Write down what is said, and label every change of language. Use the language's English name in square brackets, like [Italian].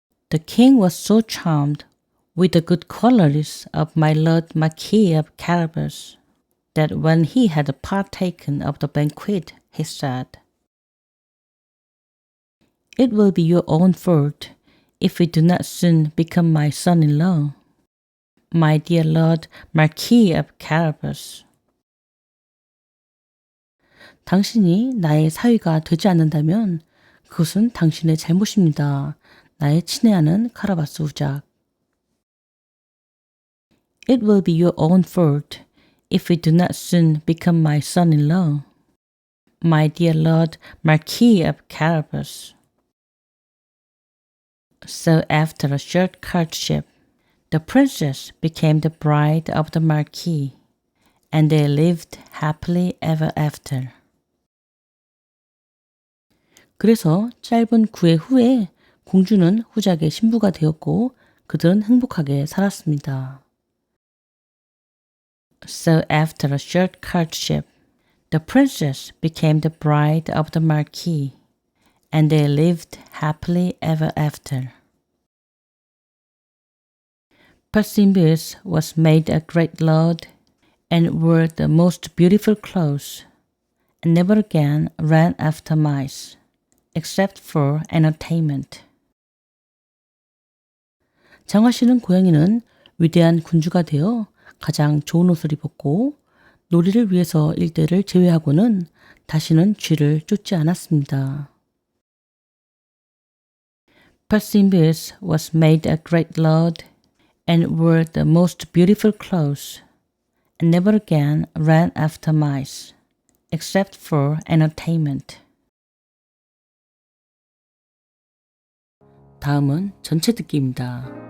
[English] The king was so charmed with the good qualities of my Lord Marquis of Carabas that when he had partaken of the banquet, he said, It will be your own fault if we do not soon become my son-in-law, my dear Lord Marquis of Carabas. [Korean] 당신이 나의 사위가 되지 않는다면 그것은 당신의 잘못입니다. 나의 친애하는 카라바스 후작. [English] It will be your own fault if we do not soon become my son-in-law, my dear Lord Marquis of Carabas. So after a short courtship, the princess became the bride of the Marquis, and they lived happily ever after. [Korean] 그래서 짧은 구애 후에 공주는 후작의 신부가 되었고 그들은 행복하게 살았습니다. [English] So after a short courtship, the princess became the bride of the marquis, and they lived happily ever after. Perseus was made a great lord and wore the most beautiful clothes, and never again ran after mice, except for entertainment. [Korean] 장화씨는 고양이는 위대한 군주가 되어 가장 좋은 옷을 입었고 놀이를 위해서 일대를 제외하고는 다시는 쥐를 쫓지 않았습니다. [English] Perseus was made a great lord and wore the most beautiful clothes, and never again ran after mice, except for entertainment. [Korean] 다음은 전체 듣기입니다.